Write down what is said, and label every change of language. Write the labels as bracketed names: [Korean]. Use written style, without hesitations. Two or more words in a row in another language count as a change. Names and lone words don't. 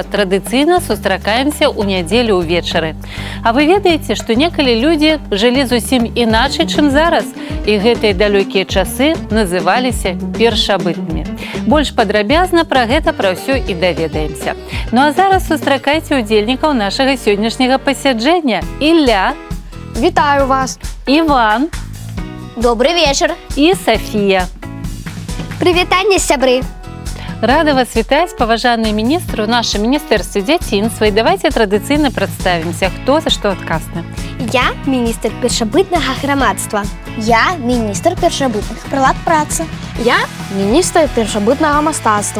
[Belarusian] Традыцыйна сустракаемся ў нядзелю ўвечары. А вы ведаеце, што некалі людзі жылі зусім іначай, чым зараз, і гэтыя далёкія часы называліся першабытнымі. Больш падрабязна пра гэта пра ўсё і даведаемся. Ну а зараз сустракайце удзельнікаў нашага сённяшняга пасяджэння. Ілля. Вітаю вас. Іван. [Russian] Добрый вечер. И София. [Belarusian] Привитание, сябры. Рада вас вітаць, паважаныя міністры, у нашым міністэрстве дзяцінства. І давайте традыцыйна прадставімся, хто за што адказны. Я міністр першабытнага грамадства. Я міністр першабытных прылад працы. Я міністр першабытнага мастацтва.